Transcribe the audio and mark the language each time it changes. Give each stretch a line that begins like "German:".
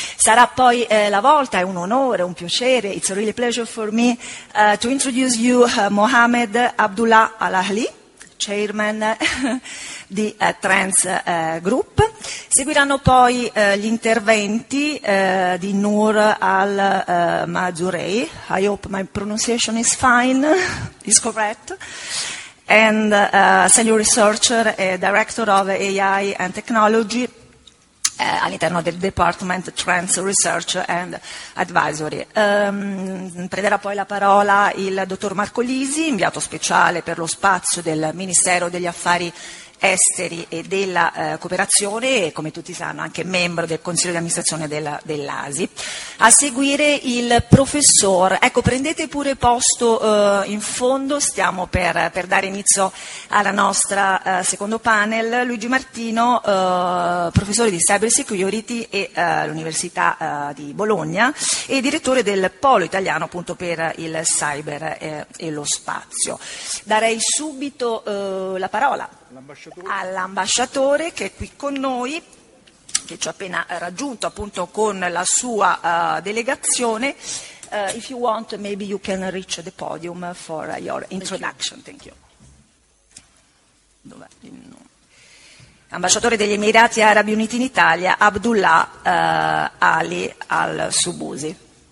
Italian: Sarà poi la volta, è un onore, un piacere,
English: it's a really pleasure for me to introduce you
Italian: Mohamed Abdullah Al-Ahli, chairman di Trans Group. Seguiranno poi gli interventi di Nour Al-Mazurei.
English: I hope my pronunciation is fine, is correct. And senior researcher e director of AI and technology
Italian: all'interno del
English: Department Trans Research and Advisory.
Italian: Prenderà poi la parola il dottor Marco Lisi, inviato speciale per lo spazio del Ministero degli Affari Esteri e della Cooperazione e, come tutti sanno, anche membro del Consiglio di Amministrazione dell'ASI. A seguire il professor, ecco, prendete pure posto in fondo, stiamo per dare inizio alla nostra secondo panel, Luigi Martino, professore di Cyber Security e l'Università di Bologna e direttore del Polo Italiano appunto per il cyber e lo spazio. Darei subito la parola all'ambasciatore che è qui con noi, che ci ha appena raggiunto appunto con la sua delegazione.
English: If you want, maybe you can reach the podium for your introduction. Thank you.
Italian: Dov'è il nome? Ambasciatore degli Emirati Arabi Uniti in Italia, Abdullah Ali Al-Subusi.